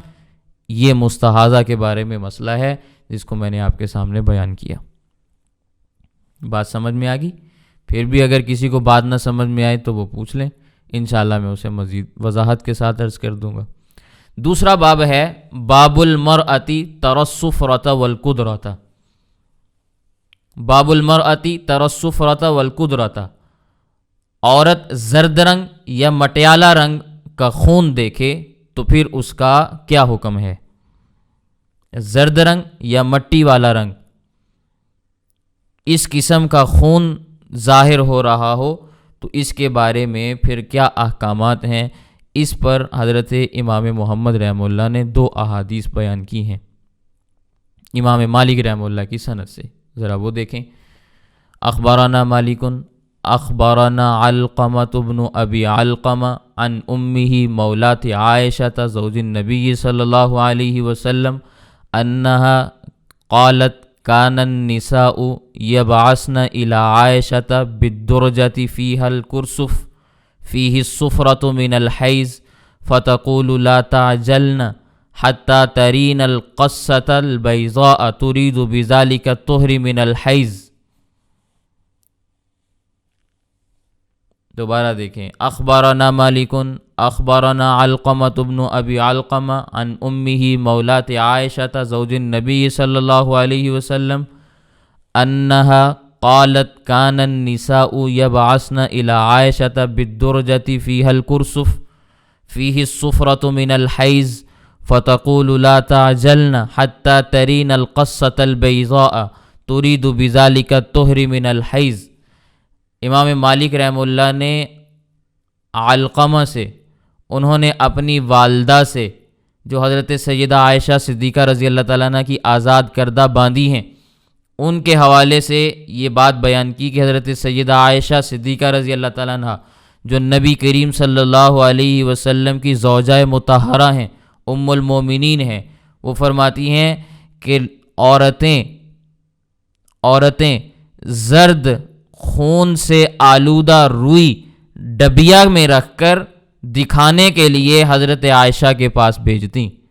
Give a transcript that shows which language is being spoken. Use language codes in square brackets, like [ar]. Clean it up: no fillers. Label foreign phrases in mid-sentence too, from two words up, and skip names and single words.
[ur] یہ مستحاضہ کے بارے میں مسئلہ ہے جس کو میں نے آپ کے سامنے بیان کیا۔ بات سمجھ میں آ گئی؟ پھر بھی اگر کسی کو بات نہ سمجھ میں آئے تو وہ پوچھ لیں، انشاءاللہ میں اسے مزید وضاحت کے ساتھ عرض کر دوں گا۔ دوسرا باب ہے [ar] باب المرأتی تری الصفرۃ والقدرۃ۔ باب المرأتی تری الصفرۃ والقدرۃ، [ur] عورت زرد رنگ یا مٹیالہ رنگ کا خون دیکھے تو پھر اس کا کیا حکم ہے؟ زرد رنگ یا مٹی والا رنگ، اس قسم کا خون ظاہر ہو رہا ہو تو اس کے بارے میں پھر کیا احکامات ہیں؟ اس پر حضرت امام محمد [ar] رحمہ اللہ [ur] نے 2 احادیث بیان کی ہیں امام مالک [ar] رحمہ اللہ [ur] کی سند سے، ذرا وہ دیکھیں۔ [ar] اخبارنا مالکن اخبارنا علقمۃ بن ابی علقمہ عن امہ مولات عائشہ زوج النبی صلی اللہ علیہ وسلم انہا قالت کان النساء یبعثن الی عائشہ بالدرجۃ فیہا الکرسف فیہ الصفرۃ من الحیض فتقول لا تعجلن حتی ترین القصۃ البیضاء ترید بذلک الطہر من الحیض۔ [ur] دوبارہ دیکھیں، [ar] اخبارنا مالکن اخبارنا علقمۃ بن ابی علقمہ عن امہ مولات عائشہ زوج النبی صلی اللہ علیہ وسلم انہا قالت کان النساء یبعثن الی عائشہ بالدرجۃ فیہا الکرسف فیہ الصفرۃ من الحیض فتقول لا تعجلن حتی ترین القصۃ البیضاء ترید بذلک الطہر من الحیض۔ [ur] امام مالک رحمہ اللہ نے علقمہ سے، انہوں نے اپنی والدہ سے جو حضرت سیدہ عائشہ صدیقہ [ar] رضی اللہ تعالیٰ عنہ [ur] کی آزاد کردہ باندی ہیں، ان کے حوالے سے یہ بات بیان کی کہ حضرت سیدہ عائشہ صدیقہ [ar] رضی اللہ تعالیٰ عنہ [ur] جو نبی کریم [ar] صلی اللہ علیہ وسلم [ur] کی زوجہ مطہرہ ہیں، ام المومنین ہیں، وہ فرماتی ہیں کہ عورتیں زرد خون سے آلودہ روئی ڈبیا میں رکھ کر دکھانے کے لیے حضرت عائشہ کے پاس بھیجتیں۔